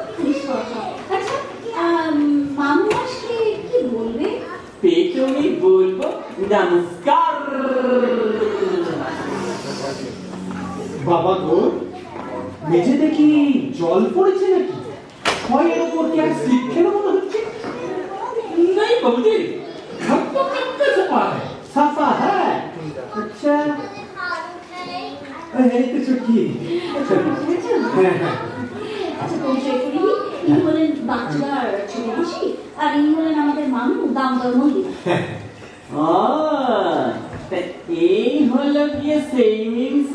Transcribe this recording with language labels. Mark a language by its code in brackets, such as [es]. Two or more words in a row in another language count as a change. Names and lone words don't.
[bn] আচ্ছা, মামু আসলে কি বলবে? পেছনে বলবো নমস্কার। বাবা গো, মেঝে দেখি জল পড়েছে নাকি? ছয়ের ওপর কি আর স্লিপ খেলো মনে হচ্ছে? [hi] नहीं बाबूजी, घर तो कब सफा है। [bn] সাফা, হ্যাঁ। আচ্ছা, এই তো ছুটি। হ্যাঁ হ্যাঁ। আচ্ছা, পরিচয় করি। ইনি হলেন বাচ্চার ছোট মাসি, আর ইনি হলেন আমাদের মামু দামোদর মল্লিক। এই হলো গিয়ে সেই মিনসে।